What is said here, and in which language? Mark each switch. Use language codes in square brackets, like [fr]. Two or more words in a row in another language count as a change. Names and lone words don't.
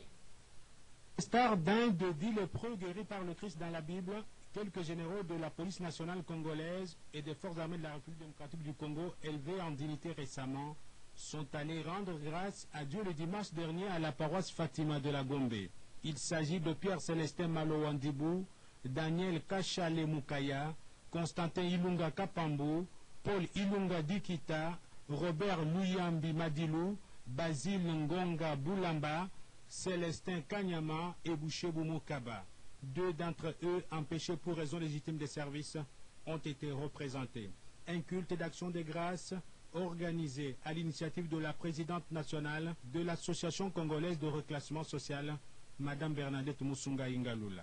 [fr] Star d'un de dit le preux guéri par le Christ dans la Bible, quelques généraux de la police nationale congolaise et des forces armées de la République démocratique du Congo, élevés en dignité récemment, sont allés rendre grâce à Dieu le dimanche dernier à la paroisse Fatima de la Gombe. Il s'agit de Pierre-Célestin Malowandibou, Daniel Kachale Mukaya, Constantin Ilunga Kapambo, Paul Ilunga Dikita, Robert Luyambi Madilou, Basile Ngonga Boulamba, Célestin Kanyama et Bouchebou Mokaba. Deux d'entre eux, empêchés pour raison légitime des services, ont été représentés. Un culte d'action de grâce organisé à l'initiative de la présidente nationale de l'Association congolaise de reclassement social, Madame Bernadette Musunga Ingalula.